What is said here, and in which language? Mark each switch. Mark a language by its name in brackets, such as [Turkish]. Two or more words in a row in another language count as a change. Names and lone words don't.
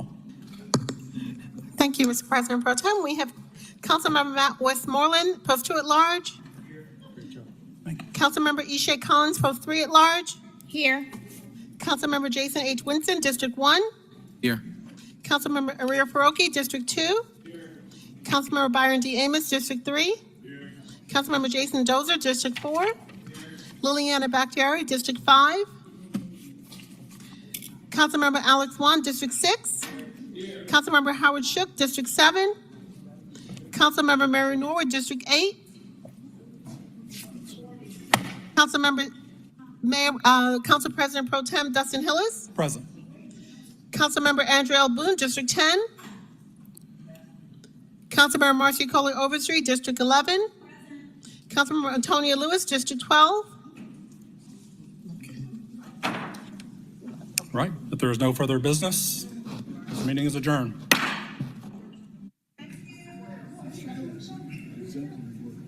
[English] Thank you, Mr. President Pro Tem. We have Councilmember Matt Westmoreland, Post 2 at Large. Councilmember Ishay Collins, Post 3 at Large. Here. Councilmember Jason H. Winston, District 1. Here. Councilmember Aria Faroki, District 2. Councilmember Byron D. Amos, District 3. Councilmember Jason Dozier, District 4. Liliana Bakhtiari, District 5. Councilmember Alex Wan, District 6. Councilmember Howard Shook, District 7. Councilmember Mary Norwood, District 8. Council President Pro Tem Dustin Hillis. Present. Councilmember Andrew L. Boone, District 10. Councilmember Marcy Kohler Overstreet, District 11. Councilmember Antonia Lewis, District 12. Right, if there is no further business, this meeting is adjourned.